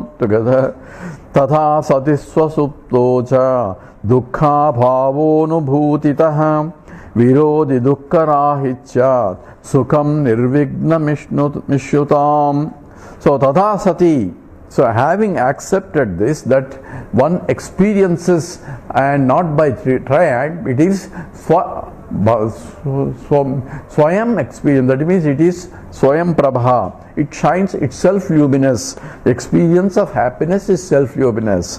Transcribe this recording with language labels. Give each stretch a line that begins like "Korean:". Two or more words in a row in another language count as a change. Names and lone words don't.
English: Together.
Sanskrit: Tatha sati swasupto cha, dukkha bhavo nubhutitaha, virodhi dukkha rahichyat, sukham nirvigna mishyutam. So tatha sati,
English: so having accepted this, that one experiences and not by triad, it is Swayam experience, that means it is
Sanskrit: Swayam Prabha.
English: It shines itself luminous. The experience of happiness is self luminous.